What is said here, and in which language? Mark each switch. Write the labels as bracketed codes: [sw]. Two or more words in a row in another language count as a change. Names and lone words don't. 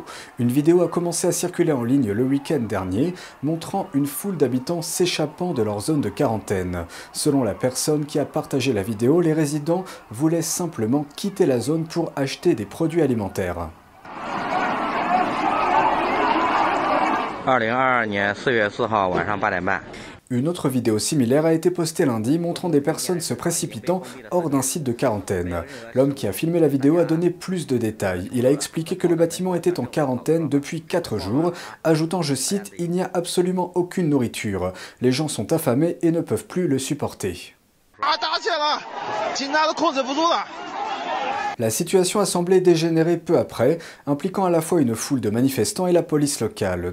[fr] Une vidéo a commencé à circuler en ligne le week-end dernier, montrant une foule d'habitants s'échappant de leur zone de quarantaine. Selon la personne qui a partagé la vidéo, les résidents voulaient simplement quitter la zone pour acheter des produits alimentaires. [zh] 2022 年4月4号晚上8点半。 [fr] Une autre vidéo similaire a été postée lundi montrant des personnes se précipitant hors d'un site de quarantaine. L'homme qui a filmé la vidéo a donné plus de détails. Il a expliqué que le bâtiment était en quarantaine depuis 4 jours, ajoutant, je cite, « Il n'y a absolument aucune nourriture. Les gens sont affamés et ne peuvent plus le supporter. » La situation a semblé dégénérer peu après, impliquant à la fois une foule de manifestants et la police locale.